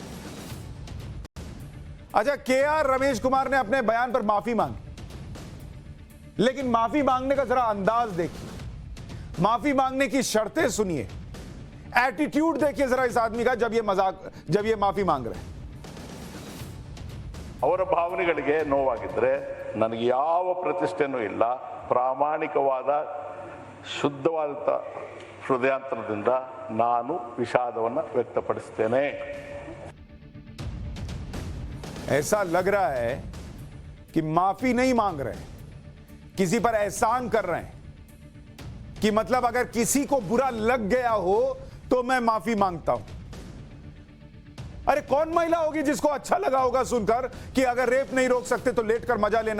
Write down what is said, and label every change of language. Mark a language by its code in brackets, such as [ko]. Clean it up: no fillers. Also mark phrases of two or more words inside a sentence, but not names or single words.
[hi] अच्छा, के.आर. रमेश कुमार ने अपने बयान पर माफी मांगी, लेकिन माफी मांगने का जरा अंदाज देखिए, माफी मांगने की शर्तें सुनिए, एटीट्यूड देखिए जरा इस आदमी का जब ये माफी मांग रहे हैं। [kn] ಅವರ ಭಾವನೆಗಳಿಗೆ ನೋವಾಗಿದ್ರೆ ನನಗೆ ಯಾವ ಪ್ರತಿಷ್ಠೆನೂ ಇಲ್ಲ. ಪ್ರಾಮಾಣಿಕವಾದ ಶುದ್ಧವಾದ ಹೃದಯಾಂತರದಿಂದ ನಾನು ವಿಷಾದವನ್ನು ವ್ಯಕ್ತಪಡಿಸುತ್ತೇನೆ. [hi] ऐसा लग रहा है कि माफी नहीं मांग रहे, किसी पर एहसान कर रहे हैं कि मतलब अगर किसी को बुरा लग गया हो तो मैं माफी मांगता हूं। अरे कौन महिला होगी जिसको अच्छा लगा होगा सुनकर कि अगर रेप नहीं रोक सकते तो लेटकर मजा लेना?